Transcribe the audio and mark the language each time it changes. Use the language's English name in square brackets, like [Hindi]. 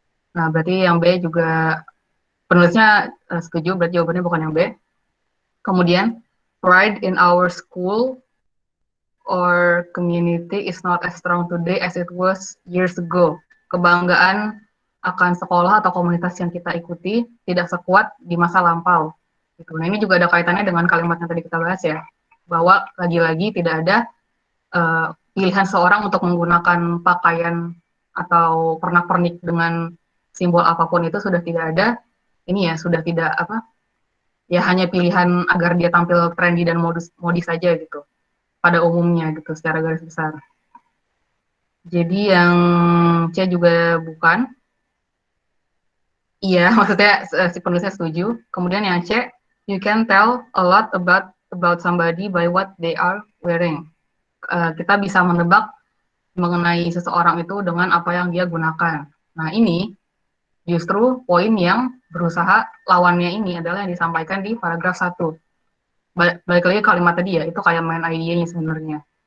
[Indonesian] Nah, berarti yang B juga penulisnya setuju, berarti jawabannya bukan yang B. [English] Kemudian, pride in our school or community is not as strong today as it was years ago. [Indonesian] Kebanggaan akan sekolah atau komunitas yang kita ikuti tidak sekuat di masa lampau. Gitu. Nah, ini juga ada kaitannya dengan kalimat yang tadi kita bahas ya, bahwa lagi-lagi tidak ada pilihan seorang untuk menggunakan pakaian atau pernak-pernik dengan simbol apapun itu sudah tidak ada. Ini ya sudah tidak apa, ya hanya pilihan agar dia tampil trendy dan modis saja gitu pada umumnya gitu secara garis besar. Jadi yang C juga bukan. Iya, maksudnya si penulisnya setuju. Kemudian yang C, [English] you can tell a lot about somebody by what they are wearing. [Indonesian] Kita bisa menebak mengenai seseorang itu dengan apa yang dia gunakan. Nah ini justru poin yang berusaha lawannya ini adalah yang disampaikan di paragraf 1. Balik lagi kalimat tadi ya, itu kayak main idenya sebenarnya.